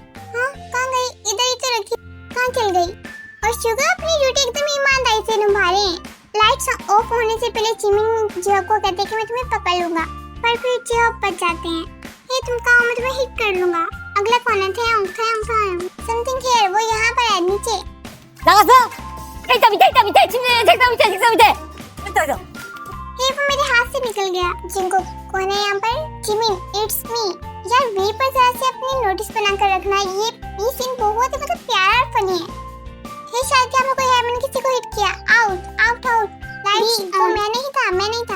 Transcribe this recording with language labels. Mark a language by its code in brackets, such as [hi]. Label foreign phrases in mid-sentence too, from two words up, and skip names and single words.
[hi] हाँ कहाँ गई? इधर ही तो रखी, कहाँ चल गई? और शुगर अपनी ड्यूटी एकदम ईमानदारी से निभा रहे हैं। [en] lights off [hi] होने से पहले जिमिन जेहब को कहते हैं कि मैं तुम्हें पकड़ लूंगा, पर फिर जेहब बच जाते हैं। हे तुम कहाँ हो? मैं तुम्हें हिट कर लूंगा। अगला कौन है? [en] something here, [hi] वो यहाँ पर है नीचे। [ko] 나갔어? 책상 밑에 침대 책상 밑에. [hi] हे वो मेरे हाथ से निकल गया। जिनको कौन है यहाँ पर? जिमिन, [en] it's me. [hi] यार वी पर जरा से अपनी नोटिस बनाकर रखना। ये सीन बहुत ही मतलब प्यारा और फनी है। हे शायद क्या कोई है, मैंने किसी को हिट किया। आउट। लाइट वो मैं नहीं था।